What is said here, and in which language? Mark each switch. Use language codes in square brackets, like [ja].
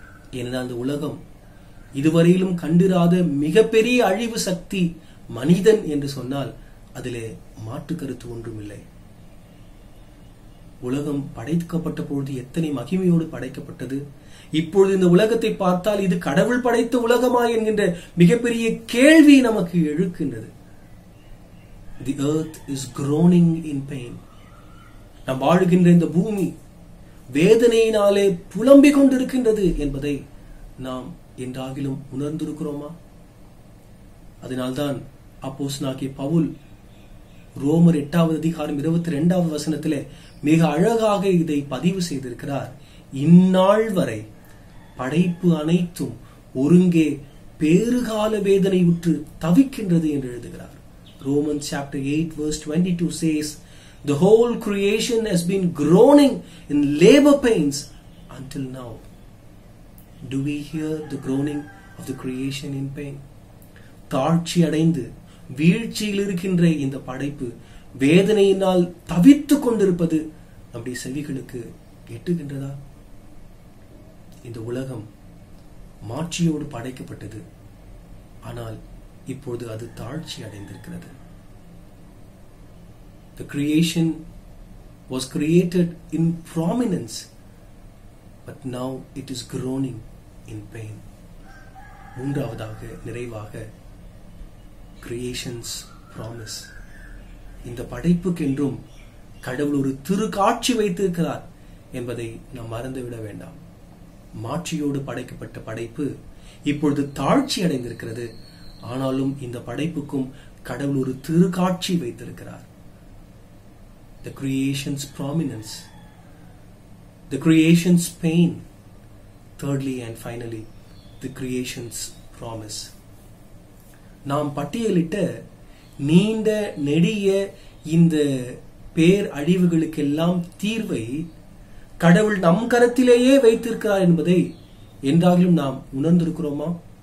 [ta] ஏனென்றால் அந்த உலகம் இதுவரையிலும் கண்டிராத மிகப்பெரிய அழிவு சக்தி மனிதன் என்று சொன்னால் அதிலே மாற்று கருத்து ஒன்றும் இல்லை. உலகம் படைக்கப்பட்ட பொழுது எத்தனை மகிமையோடு படைக்கப்பட்டது. இப்பொழுது இந்த உலகத்தை பார்த்தால் இது கடவுள் படைத்த உலகமா என்கின்ற மிகப்பெரிய கேள்வி நமக்கு எழுக்கின்றது. [en] The earth is groaning in pain. [ta] நாம் வாழுகின்ற இந்த பூமி வேதனையினாலே புலம்பிக் கொண்டிருக்கின்றது என்பதை நாம் என்றாகிலும் உணர்ந்திருக்கிறோமா? அதனால்தான் அப்போஸ்தலனாகிய பவுல் ரோமர் 8வது அதிகாரம் 22வது வசனத்திலே மிக அழகாக இதை பதிவு செய்திருக்கிறார். இந்நாள் வரை படைப்பு அனைத்தும் ஒருங்கே பேறுகால வேதனை உற்று தவிக்கின்றது என்று எழுதுகிறார். [en] Romans chapter 8 verse 22 says, the whole creation has been groaning in labor pains until now. Do we hear the groaning of the creation in pain? [ta] தாழ்ச்சி அடைந்து வீழ்ச்சியில் இருக்கின்ற இந்த படைப்பு வேதனையினால் தவித்துக் கொண்டிருப்பது நம்முடைய செவிகளுக்கு எட்டுகின்றதா? இந்த உலகம் மாட்சியோடு படைக்கப்பட்டது, ஆனால் இப்பொழுது அது தாழ்ச்சி அடைந்திருக்கிறது. [en] The creation was created in prominence, but now it is groaning in pain. [ta] மூன்றாவதாக நிறைவாக [en] Creations promise. [ta] இந்த படைப்புக்கென்றும் கடவுள் ஒரு திருக்காட்சி வைத்திருக்கிறார் என்பதை நாம் மறந்துவிட வேண்டாம். மாட்சியோடு படைக்கப்பட்ட படைப்பு இப்பொழுது தாழ்ச்சி அடைந்திருக்கிறது. ஆனாலும் இந்த படைப்புக்கும் கடவுள் ஒரு திருக்காட்சி வைத்திருக்கிறார். [en] The creation's prominence, the creation's pain, thirdly and finally the creation's promise. [ta] நாம் பட்டியலிட்ட நீண்ட நெடிய இந்த பேர் அழிவுகளுக்கெல்லாம் தீர்வை கடவுள் நம் கரத்திலேயே வைத்திருக்கிறார் என்பதை என்றாலும் நாம் உணர்ந்திருக்கிறோமா?